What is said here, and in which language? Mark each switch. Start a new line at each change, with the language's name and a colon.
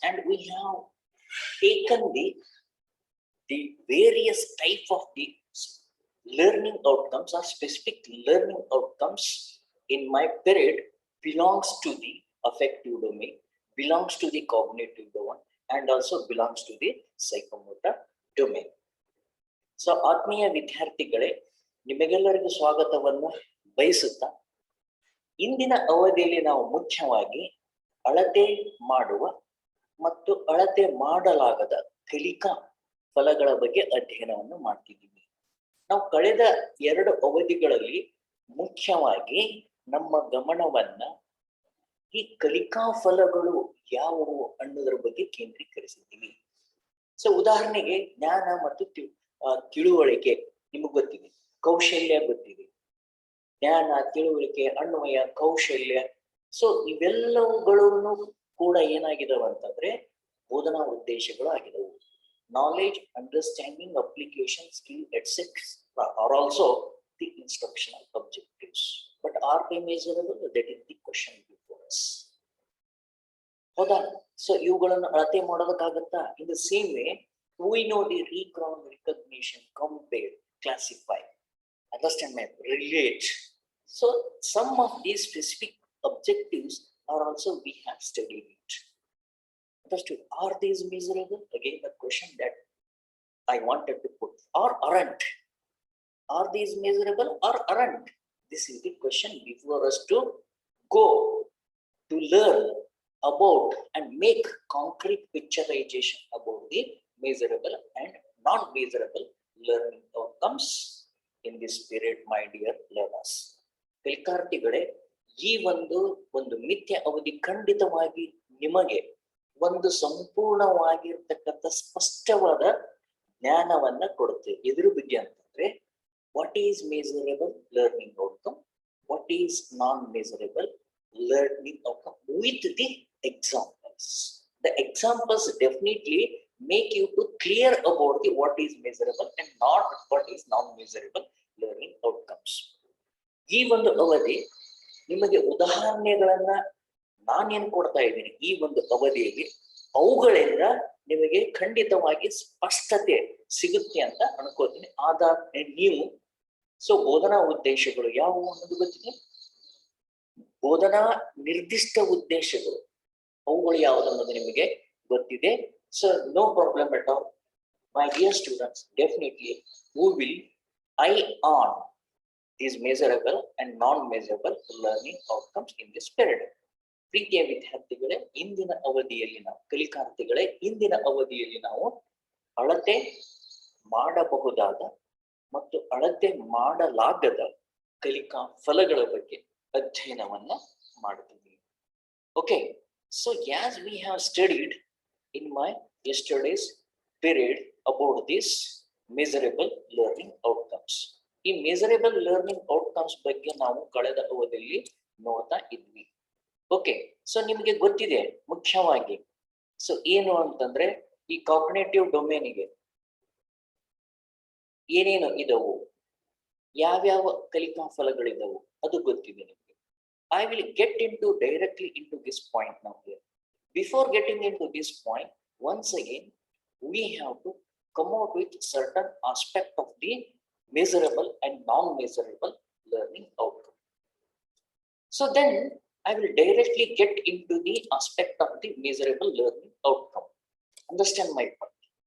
English: And we have taken the various type of the learning outcomes or specific learning outcomes in my period belongs to the affective domain, belongs to the cognitive domain, and also belongs to the psychomotor domain.
Kannada: So ಆತ್ಮೀಯ ವಿದ್ಯಾರ್ಥಿಗಳೇ, ನಿಮಗೆಲ್ಲರಿಗೂ ಸ್ವಾಗತವನ್ನು ಬಯಸುತ್ತಾ ಇಂದಿನ ಅವಧಿಯಲ್ಲಿ ನಾವು ಮುಖ್ಯವಾಗಿ ಅಳತೆ ಮಾಡುವ ಮತ್ತು ಅಳತೆ ಮಾಡಲಾಗದ ಕಲಿಕಾ ಫಲಗಳ ಬಗ್ಗೆ ಅಧ್ಯಯನವನ್ನು ಮಾಡ್ತಿದ್ದೀವಿ. ನಾವು ಕಳೆದ 2 ಅವಧಿಗಳಲ್ಲಿ ಮುಖ್ಯವಾಗಿ ನಮ್ಮ ಗಮನವನ್ನ ಈ ಕಲಿಕಾ ಫಲಗಳು ಯಾವುವು ಅನ್ನೋದ್ರ ಬಗ್ಗೆ ಕೇಂದ್ರೀಕರಿಸಿದ್ದೀವಿ. ಸೊ ಉದಾಹರಣೆಗೆ ಜ್ಞಾನ ಮತ್ತು ತಿಳುವಳಿಕೆ ನಿಮಗೆ ಗೊತ್ತಿದೆ, ಕೌಶಲ್ಯ ಗೊತ್ತಿದೆ. ಜ್ಞಾನ, ತಿಳುವಳಿಕೆ, ಅನ್ವಯ, ಕೌಶಲ್ಯ. ಸೊ ಇವೆಲ್ಲವುಗಳನ್ನು ಕೂಡ ಏನಾಗಿದಾವ ಅಂತಂದ್ರೆ ಬೋಧನಾ ಉದ್ದೇಶಗಳು ಆಗಿದವು.
English: Knowledge, understanding, application, skill, etc. are also the instructional objectives. But are they measurable? That is the question before us.
Kannada: ಹೌದಾ? ಸೊ ಇವುಗಳನ್ನು ಅಳತೆ ಮಾಡೋದಕ್ಕಾಗತ್ತಾ?
English: In the same way, we know the recount, recognition, compare, classify, understand, map, relate. So some of these specific objectives are also we have studied it. Understood? Are these measurable? Again, the question that I wanted to put, or aren't? Are these measurable or aren't? This is the question before us to go to learn about and make concrete picturization about the measurable and non-measurable learning outcomes in this period, my dear learners.
Kannada: ಕಲಿಕಾರ್ಥಿಗಳೇ, ಈ ಒಂದು ಮಿಥ್ಯ ಅವಧಿ ಖಂಡಿತವಾಗಿ ನಿಮಗೆ ಒಂದು ಸಂಪೂರ್ಣವಾಗಿರ್ತಕ್ಕಂಥ ಸ್ಪಷ್ಟವಾದ ಜ್ಞಾನವನ್ನ ಕೊಡುತ್ತೆ. ಎದುರು ಬಗ್ಗೆ ಅಂತಂದ್ರೆ
English: What is measurable learning outcome, what is non-measurable learning outcome with the examples. The examples definitely make you to clear about the what is measurable and not what is non-measurable learning outcomes.
Kannada: ಈ ಒಂದು ಅವಧಿ ನಿಮಗೆ ಉದಾಹರಣೆಗಳನ್ನ ನಾನೇನು ಕೊಡ್ತಾ ಇದ್ದೀನಿ ಈ ಒಂದು ಅವಧಿಯಲ್ಲಿ, ಅವುಗಳಿಂದ ನಿಮಗೆ ಖಂಡಿತವಾಗಿ ಸ್ಪಷ್ಟತೆ ಸಿಗುತ್ತೆ ಅಂತ ಅನ್ಕೋತೀನಿ. ಆದಾಗ್ಯೂ ನೀವು ಬೋಧನಾ ಉದ್ದೇಶಗಳು ಯಾವುವು ಅನ್ನೋದು ಗೊತ್ತಿದೆ, ಬೋಧನಾ ನಿರ್ದಿಷ್ಟ ಉದ್ದೇಶಗಳು ಅವುಗಳು ಯಾವುದು ಅನ್ನೋದು ನಿಮಗೆ ಗೊತ್ತಿದೆ.
English: So no problem at all, my dear students. Definitely who will eye on these measurable and non-measurable learning outcomes in this period.
Kannada: ಪ್ರೀತಿಯ ವಿದ್ಯಾರ್ಥಿಗಳೇ, ಇಂದಿನ ಅವಧಿಯಲ್ಲಿ ನಾವು ಕಲಿಕಾರ್ಥಿಗಳೇ ಇಂದಿನ ಅವಧಿಯಲ್ಲಿ ನಾವು ಅಳತೆ ಮಾಡಬಹುದಾದ ಮತ್ತು ಅಳತೆ ಮಾಡಲಾಗದ ಕಲಿಕಾ ಫಲಗಳ ಬಗ್ಗೆ ಅಧ್ಯಯನವನ್ನ ಮಾಡ್ತಿದ್ದೀವಿ.
English: Okay, so as we have studied in my yesterday's period about this measurable learning outcomes.
Kannada: ಈ
English: measurable learning outcomes
Kannada: ಬಗ್ಗೆ ನಾವು ಕಳೆದ ಅವಧಿಯಲ್ಲಿ ನೋಡ್ತಾ ಇದ್ವಿ. ಓಕೆ, ಸೊ ನಿಮಗೆ ಗೊತ್ತಿದೆ ಮುಖ್ಯವಾಗಿ ಸೊ ಏನು ಅಂತಂದ್ರೆ ಈ ಕಾಗ್ನಿಟಿವ್ ಡೊಮೇನಿಗೆ ಏನೇನು ಇದವು, ಯಾವ್ಯಾವ ಕಲಿಕಾ ಫಲಗಳಿದವು ಅದು ಗೊತ್ತಿದೆ ನಿಮಗೆ.
English: I will get directly into this point now here. Before getting into this point, once again we have to come out with certain aspect of the measurable and non-measurable learning outcome. So then I will directly get into the aspect of the measurable learning outcome. Understand my point?